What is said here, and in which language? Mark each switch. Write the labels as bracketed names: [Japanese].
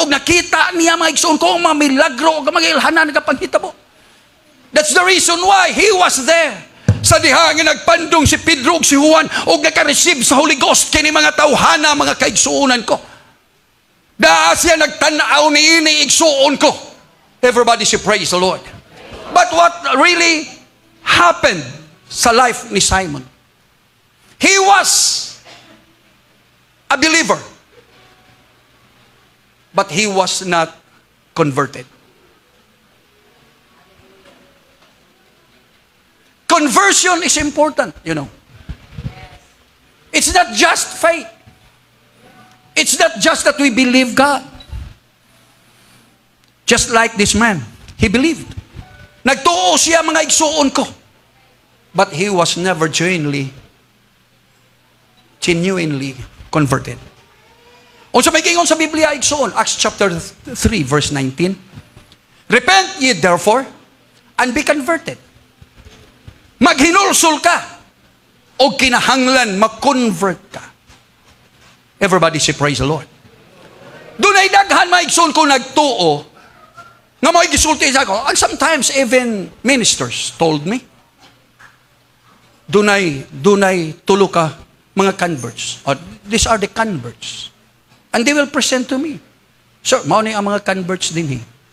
[Cebuano] O nakita niya mga igsoon ko, mga milagro, o mga ilhanan na kapanghitabo. [English] That's the reason why he was there. [Cebuano] Sa diha nga nagpandong si Pedro ug si Juan o naka-receive sa Holy Ghost kini mga tawhana, mga kaigsuonan ko. Daa siya nagtanaw ni ini igsuon ko. [English] Everybody say praise the Lord. But what really happened sa life ni Simon? He was a believer. But he was not converted. Conversion is important, you know. It's not just faith. It's not just that we believe God. Just like this man, he believed. [Cebuano] Nagtuo siya mga igsuon ko. [English] But he was never genuinely converted. [Cebuano] O sa may gingon sa Biblia igsuon, Acts chapter 3 verse 19. [English] Repent ye therefore and be converted. [Cebuano] Maghinulsol ka o kinahanglan mag-convert ka. [English] Everybody say praise the Lord. [Cebuano] Doon ay daghan maigsoon ko nagtuo nga may gisulti sa ako. [English] And sometimes even ministers told me, [Cebuano] dunay tulo ka mga converts. [English] Or, these are the converts. And they will present to me. [Cebuano] Sir, mao ni ang mga converts din eh.